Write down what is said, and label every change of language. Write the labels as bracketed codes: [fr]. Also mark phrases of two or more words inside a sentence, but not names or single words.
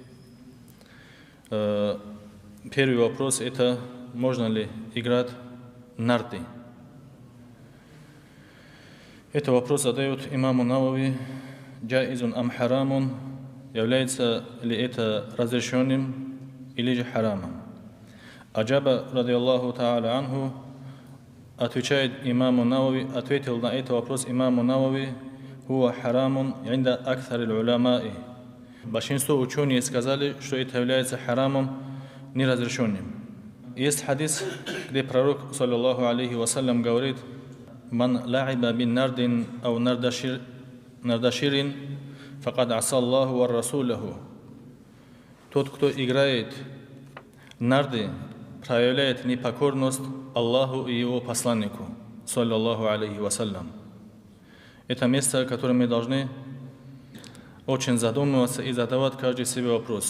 [ru] Первый вопрос – это можно ли играть нарды? Это вопрос задает имаму Навави, [ar] جائز أم حرام, [ru] является ли это разрешенным или же харамом. [ar] أجاب رضي الله تعالى عنه, [ru] отвечает имаму Навави, ответил на этот вопрос имаму Навави, [ar] هو حرام عند أكثر العلماء. [ru] Большинство ученых сказали, что это является харамом, неразрешенным. Есть хадис, где пророк, [ar] صلى الله عليه وسلم, говорит: «من لعب بالنرد أو النردشير فقد عصى الله ورسوله». [ru] Тот, кто играет нарды, проявляет непокорность Аллаху и Его посланнику, [ar] صلى الله عليه وسلم. [ru] Это место, которое мы должны очень задумываться и задавать каждый себе вопрос.